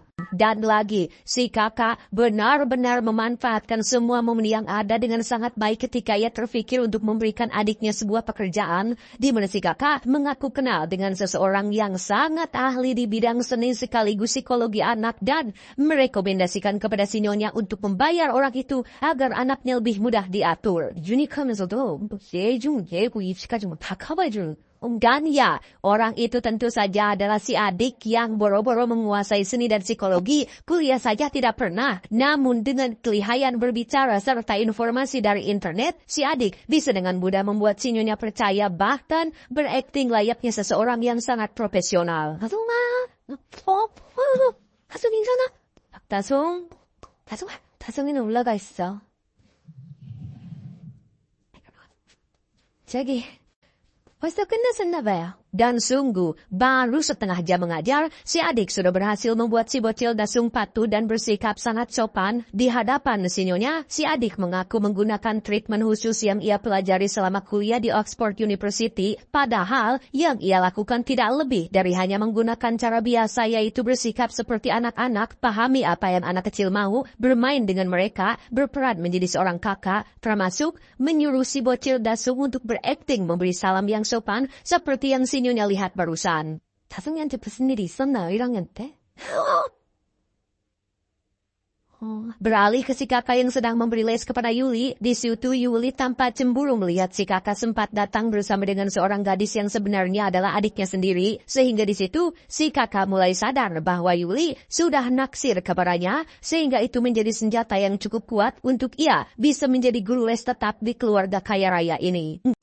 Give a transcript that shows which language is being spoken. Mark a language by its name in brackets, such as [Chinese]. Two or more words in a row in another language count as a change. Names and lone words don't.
[Indonesian] Dan lagi, si kakak benar-benar memanfaatkan semua momen yang ada dengan sangat baik ketika ia terfikir untuk memberikan adiknya sebuah pekerjaan, di mana si kakak mengaku kenal dengan seseorang yang sangat ahli di bidang seni sekaligus psikologi anak dan merekomendasikan kepada si nyonya untuk membayar orang itu agar anaknya lebih mudah diatur. [Korean] 유니크하면서도 예중, 예고 입시까지 다 커버해주는 [Indonesian] Dan ya, orang itu tentu saja adalah si adik yang boro-boro menguasai seni dan psikologi, kuliah saja tidak pernah. Namun dengan kelihayan berbicara serta informasi dari internet, si adik bisa dengan mudah membuat si nyonya percaya bahkan berakting layaknya seseorang yang sangat profesional. [Korean] 다송 괜찮아? 다송이는 올라가 있어. 저기... 벌써 끝났었나 봐요. [Indonesian] Dan sungguh, baru setengah jam mengajar, si adik sudah berhasil membuat si bocil dasung patuh dan bersikap sangat sopan. Di hadapan si nyonya, si adik mengaku menggunakan treatment khusus yang ia pelajari selama kuliah di Oxford University, padahal yang ia lakukan tidak lebih dari hanya menggunakan cara biasa yaitu bersikap seperti anak-anak, pahami apa yang anak kecil mau, bermain dengan mereka, berperan menjadi seorang kakak, termasuk menyuruh si bocil dasung untuk berakting memberi salam yang sopan seperti yang si nyonya lihat barusan. [Korean] 다송이한테 무슨 일이 있었나요, 1학년 때? [Indonesian] Beralih ke si kakak yang sedang memberi les kepada Yuli, di situ Yuli tampak cemburu melihat si kakak sempat datang bersama dengan seorang gadis yang sebenarnya adalah adiknya sendiri, sehingga di situ si kakak mulai sadar bahwa Yuli sudah naksir kepadanya, sehingga itu menjadi senjata yang cukup kuat untuk ia bisa menjadi guru les tetap di keluarga kaya raya ini.